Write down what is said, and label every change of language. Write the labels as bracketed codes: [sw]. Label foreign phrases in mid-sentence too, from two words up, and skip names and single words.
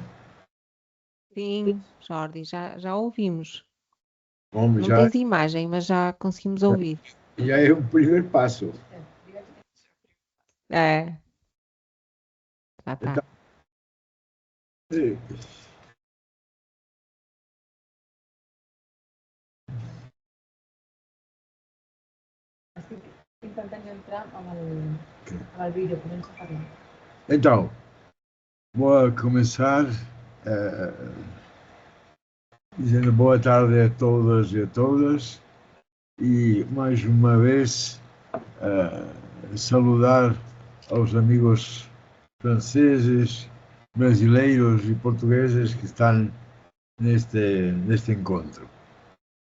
[pt] Sim, Jordi, já ouvimos. Bom, Não tens imagem, mas já conseguimos ouvir. já é o primeiro passo. Já está. Então, sim. [ca] Intentant entrar amb el vídeo, comença a parlar. [pt] Então, vou começar dizendo boa tarde a todas e a todas e mais uma vez saludar aos amigos franceses, brasileiros e portugueses que estão neste encontro.